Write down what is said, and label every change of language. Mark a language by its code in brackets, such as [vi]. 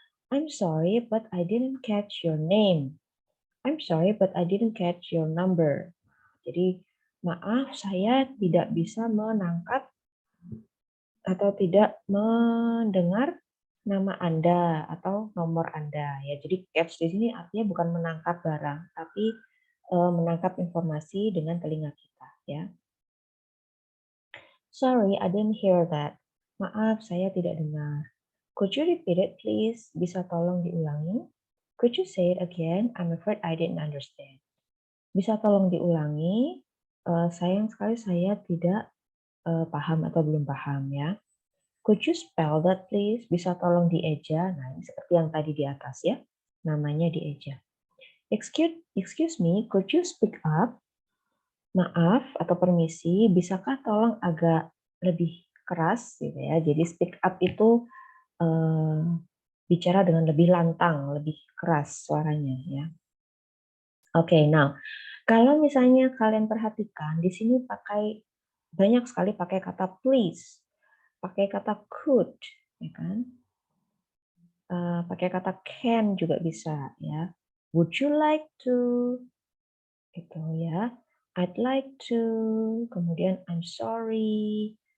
[en] I'm sorry, but I didn't catch your name. I'm sorry, but I didn't catch your number. [id] Jadi, maaf, saya tidak bisa menangkap atau tidak mendengar nama Anda atau nomor Anda. Ya, jadi catch di sini artinya bukan menangkap barang, tapi menangkap informasi dengan telinga kita. Ya. [en] Sorry, I didn't hear that. [id] Maaf, saya tidak dengar. [en] Could you repeat it, please? [id] Bisa tolong diulangi? [en] Could you say it again? I'm afraid I didn't understand. [id] Bisa tolong diulangi? Sayang sekali saya tidak paham atau belum paham ya. [en] Could you spell that, please? [id] Bisa tolong dieja? Nah, ini seperti yang tadi di atas ya. Namanya dieja. [en] Excuse me, could you speak up? [id] Maaf atau permisi, bisakah tolong agak lebih keras gitu ya. Jadi speak up itu bicara dengan lebih lantang, lebih keras suaranya ya. Oke, now kalau misalnya kalian perhatikan di sini banyak sekali pakai kata please. pakai kata could, ya kan? Pakai kata can juga bisa, ya. [en] Would you like to? Gitu ya. I'd like to, kemudian I'm sorry.